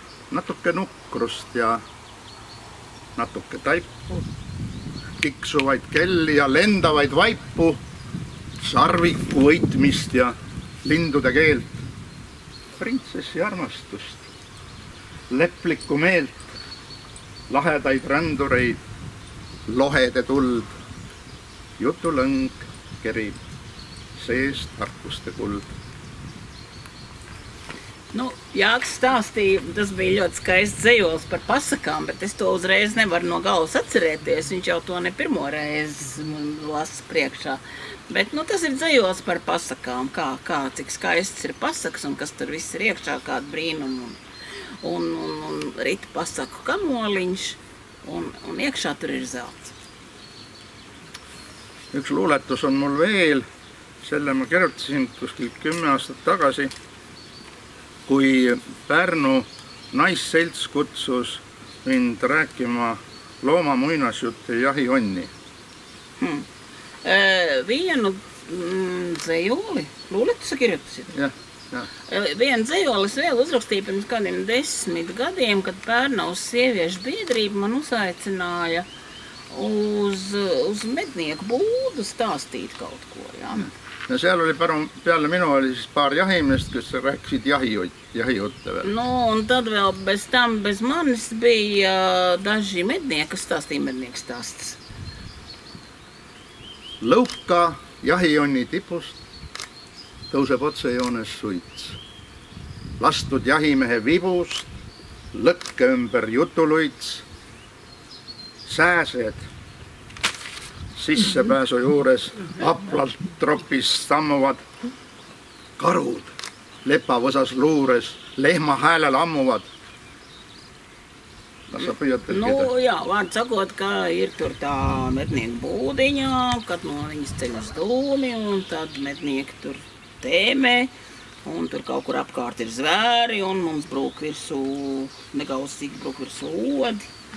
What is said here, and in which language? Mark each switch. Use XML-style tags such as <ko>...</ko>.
<et>Natuke nukrust ja natuke taipu, tiksuvaid kelli ja lendavaid vaipu, sarviku võitmist ja lindude keelt, printsessi armastust, leplikku meelt, lahedaid rändureid, lohede tuld, jutulõng kerib sees tarkuste kuld.</et> <lv>Nu, Jāks stāstīja, tas bija ļoti skaists dzejols par pasakām, bet es to uzreiz nevaru no galvas atcerēties. Viņš jau to ne pirmo reizi lasa priekšā. Bet nu, tas ir dzejols par pasakām, kā cik skaists ir pasakas un kas tur viss ir iekšā, kāda brīnuma. Un rita pasaku kamoliņš un iekšā tur ir zelts.</lv> <et>Üks luuletus on mul veel, selle ma kirjutasin kuskil 10 aastat tagasi, kui Pärnu naisselts kutsus mind rääkima looma muinasjutte jahihonni.</et> <lv>Vienu dzejoli,</lv> <et>luuletuse kirjutasid? Jah.</et> <lv>Vienu dzejolis vēl uzrakstīja pirms kādiem 10 gadiem, kad Pērnaus sieviešu biedrība man uzaicināja uz mednieku būdu stāstīt kaut ko, jā.</lv> <et>Ja seal oli peale minu oli siis paar jahimeest, kes rääkisid jahijutte veel.</et> <lv>Nu, un tad vēl bez tam, bez manis bija daži mednieki, kas stāstīja mednieku stāstas.</lv> <et>Lõuka jahijonni tipust tõuseb otsejoones suits. Lastud jahimehe vibust, lõkke ümber jutuluits, sääsed sissepääsu juures aplalt tropis sammuvad, karud lepavõsas luures lehma häälel ammuvad.</et> <lv>Nu, jā, vārdu sakot, ka ir tur tā mednieku būdiņā, kad no viņas ceļas dūmi, un tad mednieki tur tēmē, un tur kaut kur apkārt ir zvēri, un mums brūk virsū, negausīgi brūk virsū odi.</lv>